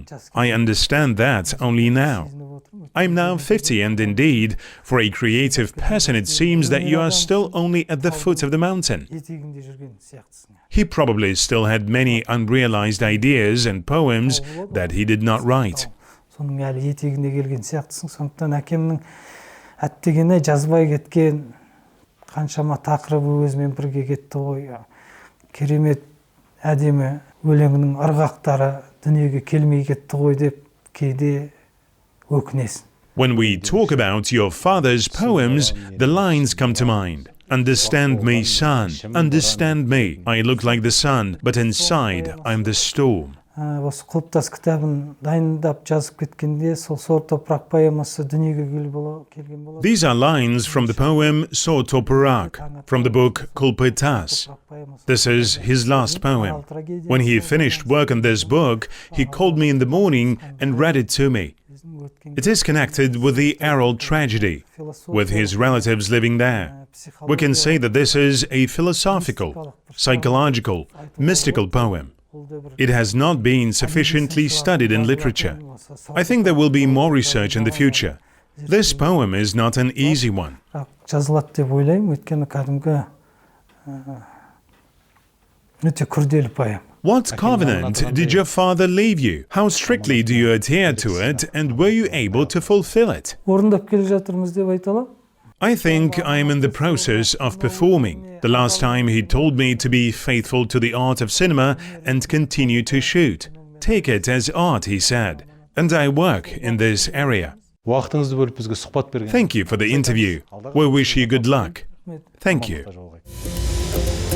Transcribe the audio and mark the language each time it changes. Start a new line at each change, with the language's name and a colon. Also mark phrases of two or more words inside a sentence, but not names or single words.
English: I understand that only now. I'm now 50, and indeed, for a creative person it seems that you are still only at the foot of the mountain. He probably still had many unrealized ideas and poems that he did not write.
Kazakh: Әдемі өлеңнің ырғақтары дүниеге келмей кетті ғой деп кейде өкінесің.
English: When we talk about your father's poems, the lines come to mind. Understand me, son, understand me. I look like the sun, but inside I'm the storm.
Kazakh: Осы құлыптас кітабын дайындап жазып кеткенде сол Сор топырақ поэмасы дүниеге келген болады.
English: These are lines from the poem Сор топырақ, from the book Kulpetas. This is his last poem. When he finished work on this book, he called me in the morning and read it to me. It is connected with the Aral tragedy, with his relatives living there. We can say that this is a philosophical, psychological, mystical poem. It has not been sufficiently studied in literature. I think there will be more research in the future. This poem is not an easy one.
Kazakh: Жазылады деп ойлаймын, өйткені кәдімгі өте күрделі поэма.
English: What covenant did your father leave you? How strictly do you adhere to it, and were you able to fulfill it?
Kazakh: Орындап келе жатырмыз деп айта аламын.
English: I think I'm in the process of performing. The last time he told me to be faithful to the art of cinema and continue to shoot. Take it as art, he said. And I work in this area.
Kazakh: Уақытыңызды бөліп бізге сұхбат берген.
English: Thank you for the interview. We wish you good luck. Thank you.